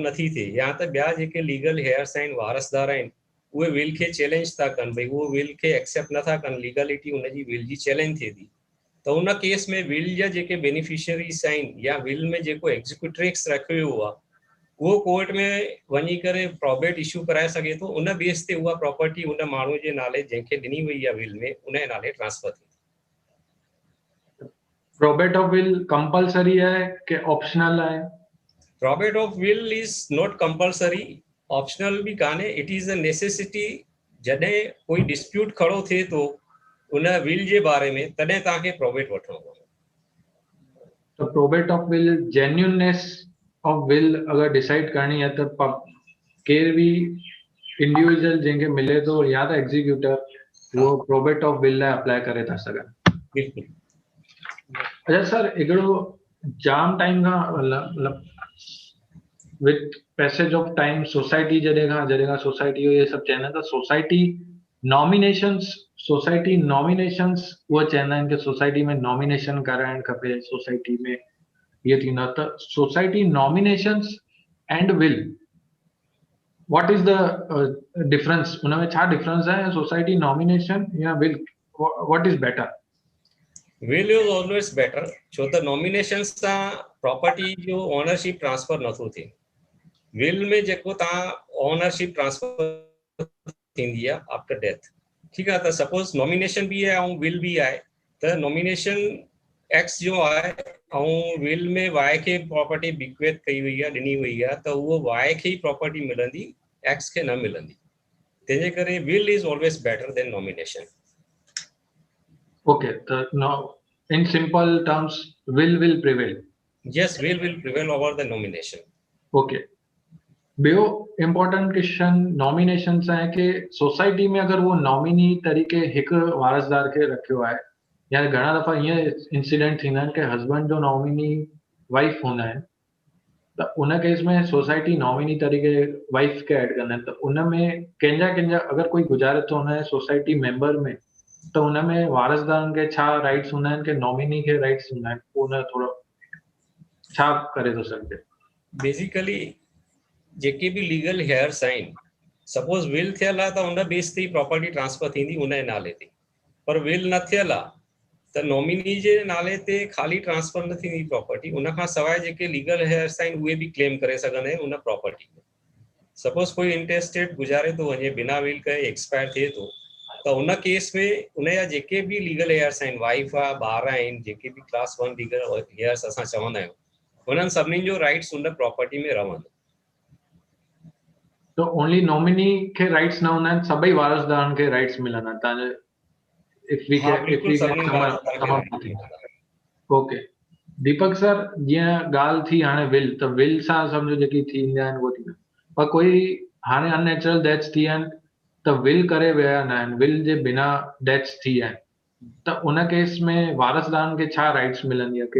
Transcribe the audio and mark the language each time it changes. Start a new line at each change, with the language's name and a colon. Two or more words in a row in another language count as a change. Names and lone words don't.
Sindhi: नथी थिए, या त ॿिया जेके
English: legal heirs
Sindhi: आहिनि, वारसदार आहिनि, उहे विल खे चैलेंज था कनि, भई उहो विल खे एक्सेप्ट नथा कनि, लीगलिटी उनजी विल जी चैलेंज थिए थी, त उन केस में विल जा जेके बेनिफिशियरीज़ आहिनि या विल में जेको एग्जीक्यूट्रिक्स रखियो वियो आहे उहो कोर्ट में वञी करे
English: probate issue
Sindhi: कराए सघे थो, उन बेस ते उहा प्रॉपर्टी उन माण्हू जे नाले जंहिंखे ॾिनी वई आहे विल में उन जे नाले ट्रांसफर थी।
English: probate of will compulsory
Hindi: है कि
English: ऑप्शनल है? probate of will is not compulsory, optional
Sindhi: भी कान्हे,
English: it is a necessity.
Sindhi: जॾहिं कोई डिस्प्यूट खड़ो थिए थो उन विल जे बारे में तॾहिं तव्हांखे प्रोबेट वठणो पवंदो। तो
English: probate of will genuineness of will
Sindhi: अगर डिसाइड
Hindi: करनी है तो
Sindhi: केर भी इंडिविजुअल जंहिंखे मिले थो या त एग्जीक्यूटर वो
English: probate of will
Sindhi: लाइ अप्लाई करे था सघनि। बिल्कुल। अच्छा सर, हिकिड़ो जाम टाइम खां मतलब
English: with passage of time
Sindhi: सोसाइटी जॾहिं खां सोसाइटी
Hindi: ये सब
Sindhi: चवंदा आहिनि त
English: society nominations
Sindhi: उहे चवंदा आहिनि कि सोसाइटी में नॉमिनेशन कराइण खपे, सोसाइटी में ये थींदो आहे त
English: society nominations and will what is the difference?
Sindhi: उन में छा डिफरेंस है?
English: society nomination
Sindhi: या
English: will, what is better? will is always better,
Sindhi: छो त नॉमिनेशन सां प्रॉपर्टी जो
English: ownership transfer
Sindhi: नथो थिए। विल में जेको तव्हां
English: ownership transfer
Sindhi: थींदी आहे
English: after death,
Sindhi: ठीकु आहे, त
English: suppose nomination
Sindhi: भी आहे ऐं विल भी आहे, त नॉमिनेशन एक्स जो आहे ऐं विल में वाई खे
English: property bequeath
Sindhi: कई वई आहे, ॾिनी वई आहे, त उहो वाई खे ई प्रॉपर्टी मिलंदी, एक्स खे न मिलंदी। तंहिंजे करे
English: will is always better than nomination. Okay, now in simple terms, will prevail. Yes, will prevail over the nomination.
Sindhi: Okay. ॿियो
English: important question
Sindhi: नॉमिनेशन सां आहे कि सोसाइटी में
Hindi: अगर वो
Sindhi: नॉमिनी तरीके हिकु वारसदार खे रखियो आहे, या घणा दफ़ा ईअं इंसिडेंट थींदा आहिनि कि हस्बैंड जो
English: nominee wife
Sindhi: हूंदा आहिनि, त उन केस में
English: society nominee
Sindhi: तरीके वाइफ खे ऐड कंदा आहिनि, त उन में कंहिंजा अगर कोई गुज़ारे थो हुन
English: society member
Sindhi: में, त हुन में वारसदारनि खे छा राइट्स हूंदा आहिनि कि नॉमिनी खे राइट्स हूंदा आहिनि? उन थोरो छा करे थो सघिजे? बेसिकली जेके बि
English: legal heirs
Sindhi: आहिनि,
English: suppose will
Sindhi: थियल आहे त उन बेस ते
English: property transfer
Sindhi: थींदी उन जे नाले ते, पर विल न थियल आहे त नॉमिनी जे नाले ते खाली ट्रांसफर न थींदी प्रॉपर्टी, उन खां सवाइ जेके
English: legal heirs
Sindhi: आहिनि उहे बि क्लेम करे सघंदा आहिनि उन प्रॉपर्टी में। सपोज कोई इंटेस्टेड गुज़ारे थो वञे बिना विल कए एक्सपायर थिए थो, त उन केस में उन जा जेके बि
English: legal heirs
Sindhi: आहिनि, वाइफ आहे, ॿार आहिनि, जेके बि
English: class 1 legal heirs
Sindhi: असां चवंदा आहियूं, उन्हनि सभिनीनि जो राइट्स उन प्रॉपर्टी में रहंदो। तो ओनली नॉमिनी खे राइट्स न हूंदा आहिनि, सभई वारसदारनि खे राइट्स मिलंदा आहिनि तव्हांजे? हाँ बिल्कुल सभिनी वारसदारनि खे राइट मिलंदा। ओके दीपक सर, जीअं ॻाल्हि थी हाणे विल, त विल सां सम्झो जेकी थींदा आहिनि उहो थींदा, पर कोई हाणे
English: unnatural deaths
Sindhi: थी आहिनि त विल करे विया न आहिनि, विल जे बिना डेथ्स थी आहिनि, त उन केस में वारसदारनि खे छा राइट्स मिलंदी आहे?